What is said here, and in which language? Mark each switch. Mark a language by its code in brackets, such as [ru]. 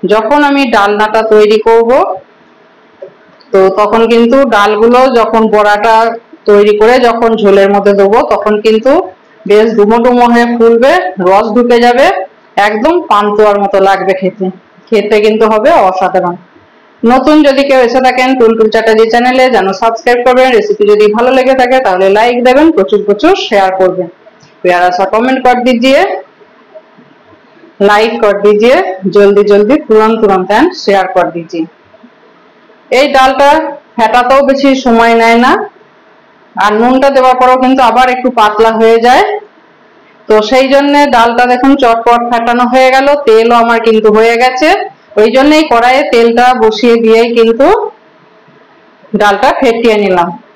[bn] যখন আমি ডালনাটা তৈরি করব তো তখন কিন্তু ডালগুলো যখন বড়াটা তৈরি করে যখন ঝোলের মধ্যে দেবো তখন কিন্তু বেশ ডুমো ডুমো হয়ে ফুলবে, রস ঢুকে যাবে, একদম পান্তুয়ার মতো লাগবে খেতে। খেতে কিন্তু হবে অসাধারণ। নতুন যদি কেউ এসে থাকেন টুলটুল চ্যাটার্জি চ্যানেলে, যেন সাবস্ক্রাইব করবেন। রেসিপি যদি ভালো লেগে থাকে তাহলে লাইক দেবেন, প্রচুর প্রচুর শেয়ার করবেন। [hi] प्यारा सा कमेंट कर दीजिए, लाइक कर दीजिए, जल्दी जल्दी तुरंत तुरंत एंड शेयर कर दीजिए। [bn] এই ডালটা ফেটাতেও বেশি সময় নেয় না, আর নুনটা দেওয়ার পরেও কিন্তু আবার একটু পাতলা হয়ে যায়। তো সেই জন্য ডালটা দেখুন চটপট ফেটানো হয়ে গেল, তেলও আমার কিন্তু হয়ে গেছে। ওই জন্যই কড়াইয়ে তেলটা বসিয়ে দিয়েই কিন্তু ডালটা ফেটিয়ে নিলাম।